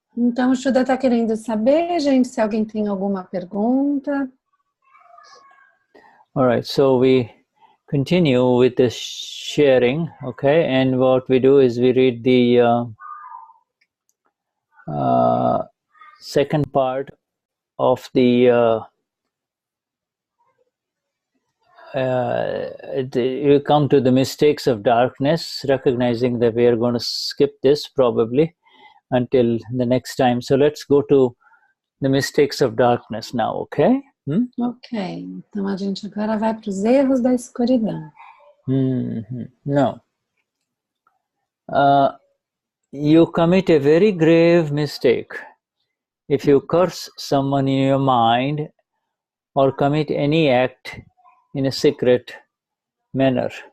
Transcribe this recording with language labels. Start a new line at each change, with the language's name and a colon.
Portuguese: Então, o Shuddha está querendo saber, gente, se alguém tem alguma pergunta.
English: All right, so we continue with the sharing, okay? And what we do is we read the second part of the you come to the mistakes of darkness, recognizing that we are going to skip this probably until the next time. So let's go to the mistakes of darkness now, okay?
Portuguese: Ok, então a gente agora vai para os erros da escuridão.
English: No. You commit a very grave mistake if you curse someone in your mind or commit any act in a secret manner.